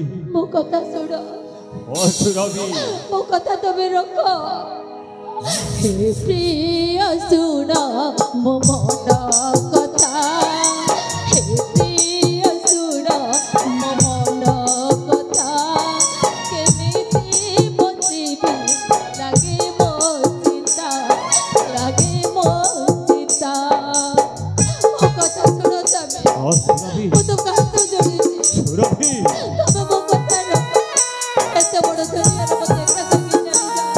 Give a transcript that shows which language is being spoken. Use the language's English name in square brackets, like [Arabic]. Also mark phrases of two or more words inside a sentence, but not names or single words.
[Odia] ମୋ କଥା ଶୁଣ ଓ ସୁରଭି ମୋ କଥା ତେବେ ରଖ ହେ ପ୍ରିୟ ଶୁଣ ମୋ ମନ କଥା ହେ ପ୍ରିୟ ଶୁଣ ମୋ ମନ କଥା କେମିତି ବଞ୍ଚିବି ଲାଗେ ମୋ ଚିନ୍ତା ଲାଗେ ମୋ ଚିନ୍ତା ମୋ କଥା ଶୁଣ ତେବେ ଓ ସୁରଭି ମୋ ତ ହାତ ଯୋଡ଼ି सुरभि ତେବେ ମୋ କଥା ରଖ ଏତେ ବଡ଼ ଦୁନିଆ ରେ ମତେ ଏକା ସଙ୍ଗୀ ଚାଲି ଯା